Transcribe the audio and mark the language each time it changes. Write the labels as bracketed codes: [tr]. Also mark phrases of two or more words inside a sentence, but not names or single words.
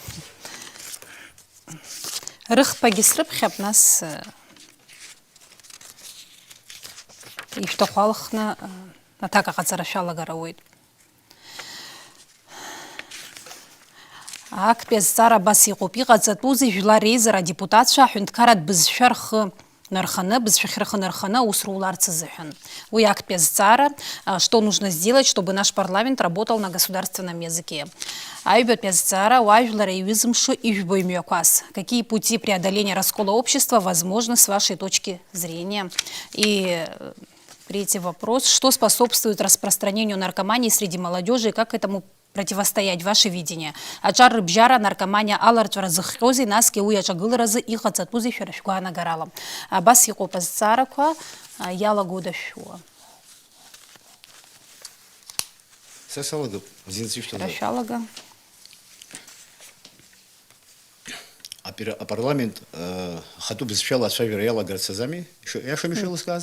[ab] рыхԥагьы срыԥхьап, нас ишәҭаху алхны аҭак аҟаҵара шәалагар ауеит. Актәи азҵаара абас иҟоуп, иҟаҵатәузеи жәлар реизара адепутатцәа аҳәынҭқарратә бызшәа рхы нарханы, бызшәахь рхы нарханы аус руларц азыҳәан. Уи актәи азҵаара, [ru] что нужно сделать, чтобы наш парламент работал на государственном языке. [ab] Аҩбатәи азҵаара уажәлар иҩызмшо ижәбо имҩақәас. [ru] Какие пути преодоления раскола общества возможны с вашей точки зрения? И третий вопрос. Что способствует распространению наркомании среди молодежи и как этому противостоять, ваше видение? [ab] Аҿар рыбжьара наркомания аларҵәара зыхҟьозеи, насгьы уи аҿагыларазы иҟаҵатәузеи шәара шәгәаанагарала. Абас иҟоуп азҵаарақәа, иалагода шәуа. Са салагап, Шәара шәалага. Апарламент ахатәы бызшәала ацәажәара иалагарц азами, иашами шәеилыскааз?